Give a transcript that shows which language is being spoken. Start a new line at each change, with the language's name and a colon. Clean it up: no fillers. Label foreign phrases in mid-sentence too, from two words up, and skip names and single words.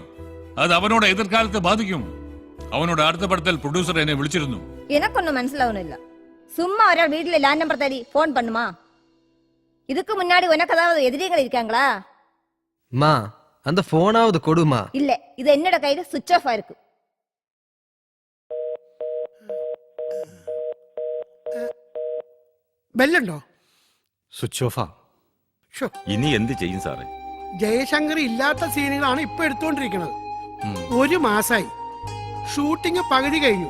Tamil: அது அவனோட எதிர்காலத்தை பாதிக்கும். அவனோட அடுத்த படத்தில் ப்ரொடியூசர் என்னை விളിച്ചിരുന്നു. எனக்கு ஒன்னும் മനസ്സിലാവുന്നില്ല. சும்மா ஒராள் வீட்டுல லேண்ட் நம்பர் தேடி போன் பண்ணுமா? இதுக்கு முன்னாடி உனக்கு ஏதாவது எதிரிகள் இருக்காங்களா? மா, அந்த போனாவது கொடுமா. இல்ல, இது என்னோட கையில
English: switch off
Tamil: ஆயிருக்கு.
Malayalam: ബെല്ലുണ്ടോ?
English: switch off.
Malayalam: ഇനി എന്ത് ചെയ്യും സാറേ? ജയശങ്കർ ഇല്ലാത്ത സീനുകളാണ് ഇപ്പൊ എടുത്തുകൊണ്ടിരിക്കുന്നത്. 1 മാസായി ഷൂട്ടിംഗ് പകുതി കഴിഞ്ഞു.